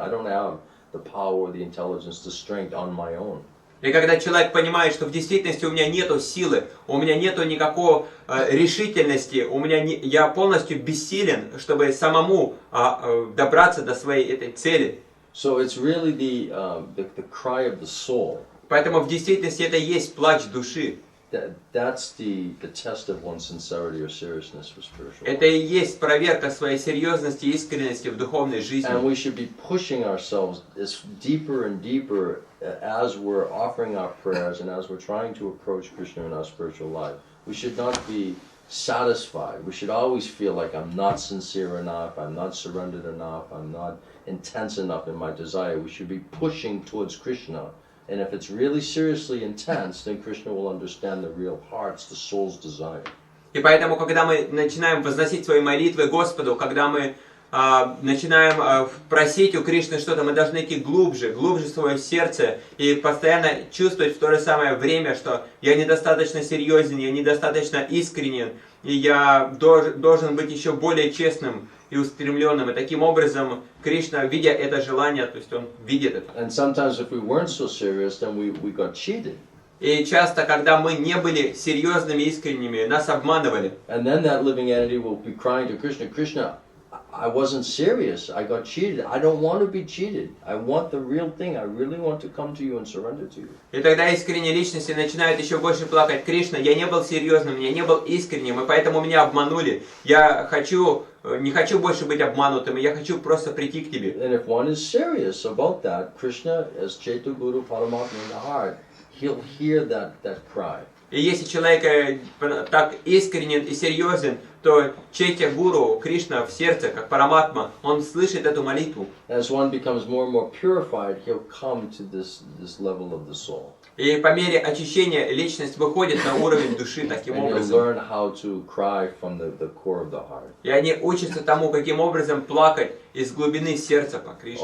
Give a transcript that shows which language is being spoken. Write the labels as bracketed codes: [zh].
[en] I don't have the power, the intelligence, the strength on my own. [ru] И когда человек понимает, что в действительности у меня нету силы, у меня нету никакой решительности, я полностью бессилен, чтобы самому добраться до своей этой цели. [en] So it's really the cry of the soul. [ru] Поэтому в действительности это и есть плач души. [en] That's the test of one's sincerity or seriousness for spiritual life. [ru] Это и есть проверка своей серьезности и искренности в духовной жизни. [en] And we should be pushing ourselves deeper and deeper as we're offering our prayers and as we're trying to approach Krishna in our spiritual life. We should not be satisfied. We should always feel like I'm not sincere enough, I'm not surrendered enough, I'm not intense enough in my desire. We should be pushing towards Krishna. And if it's really seriously intense, then Krishna will understand the real hearts, the soul's desire. [ru] И поэтому, когда мы начинаем возносить свои молитвы Господу, когда мы начинаем просить у Кришны что-то, мы должны идти глубже в свое сердце и постоянно чувствовать в то же самое время, что я недостаточно серьезен, я недостаточно искренен, и я должен быть еще более честным и устремленным. И таким образом Кришна, видя это желание, то есть он видит это. [en] And sometimes if we weren't so serious, then we got cheated. [ru] И часто, когда мы не были серьезными, искренними, нас обманывали. [en] And then that living entity will be crying to Krishna, Krishna, I wasn't serious, I got cheated, I don't want to be cheated, I want the real thing, I really want to come to you and surrender to you. [ru] И тогда искренние личности начинают еще больше плакать. Кришна, я не был серьезным, я не был искренним, и поэтому меня обманули. Я не хочу больше быть обманутым, я хочу просто прийти к тебе. [en] And if one is serious about that, Krishna, as Chaitanya Guru Paramatma in the heart, he'll hear that cry. [ru] И если человек так искренен и серьезен, то Чайтя Гуру, Кришна в сердце, как Параматма, он слышит эту молитву. [en] As one becomes more and more purified, he'll come to this level of the soul. [ru] И по мере очищения личность выходит на уровень души таким [en] And he'll [ru] образом. [en] learn how to cry from the core of the heart. [ru] И они учатся тому, каким образом плакать из глубины сердца по Кришне.